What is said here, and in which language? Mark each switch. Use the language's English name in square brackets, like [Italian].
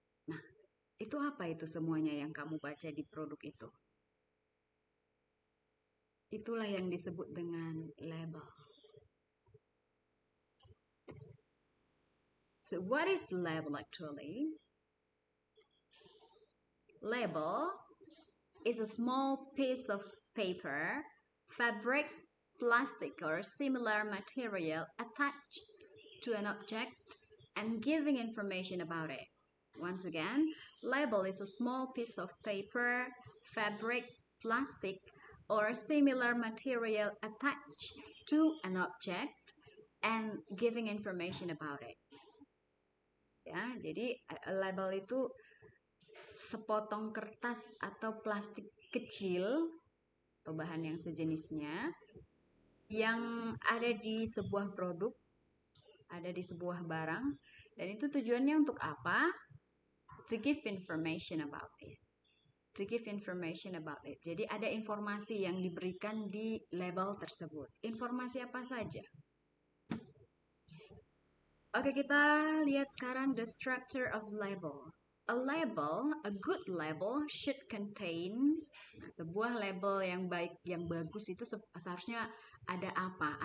[Indonesian] Nah, itu apa itu semuanya yang kamu baca di produk itu? Itulah yang disebut dengan label. [English] So what is label actually? Label is a small piece of paper, fabric, plastic, or similar material attached to an object and giving information about it. Once again, label is a small piece of paper, fabric, plastic, or similar material attached to an object and giving information about it. [Indonesian] Ya, jadi label itu sepotong kertas atau plastik kecil atau bahan yang sejenisnya yang ada di sebuah produk, ada di sebuah barang, dan itu tujuannya untuk apa? [English] To give information about it. To give information about it. [Indonesian] Jadi ada informasi yang diberikan di label tersebut. Informasi apa saja? Oke, kita lihat sekarang [English] the structure of label. A label, a good label should contain, [Indonesian] sebuah label yang baik, yang bagus itu seharusnya ada apa?